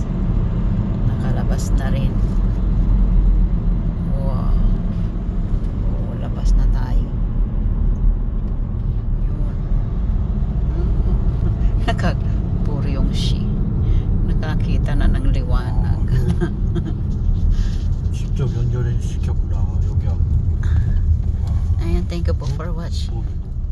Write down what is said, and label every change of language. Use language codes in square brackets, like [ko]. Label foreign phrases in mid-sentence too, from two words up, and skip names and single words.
[tl] Nakalabas na rin. Wow. Oh, labas na tayo. Yun. Puro yung she. Nakakita na ng liwanag. [ko] 직접 연결을 시켰구나 여기하고. [tl] Ayan, [en] thank you po for watching. [ko] 모르겠네.